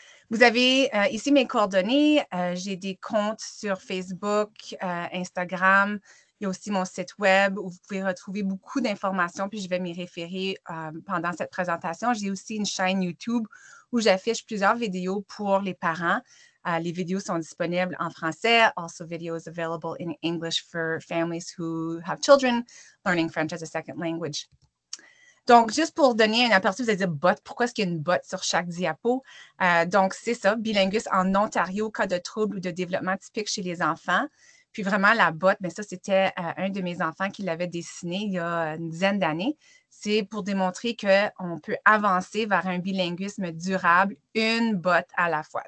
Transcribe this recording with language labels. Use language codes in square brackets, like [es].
[fr] Vous avez ici mes coordonnées. J'ai des comptes sur Facebook, Instagram. Il y a aussi mon site web où vous pouvez retrouver beaucoup d'informations, puis je vais m'y référer pendant cette présentation. J'ai aussi une chaîne YouTube où j'affiche plusieurs vidéos pour les parents. Les vidéos sont disponibles en français. [en] Also videos available in English for families who have children learning French as a second language. [fr] Donc, juste pour donner un aperçu, vous allez dire bot, pourquoi est-ce qu'il y a une botte sur chaque diapo? Donc, c'est ça, bilinguisme en Ontario, cas de troubles ou de développement typique chez les enfants. Puis vraiment, la botte, mais ça, c'était un de mes enfants qui l'avait dessiné il y a une dizaine d'années. C'est pour démontrer qu'on peut avancer vers un bilinguisme durable, une botte à la fois.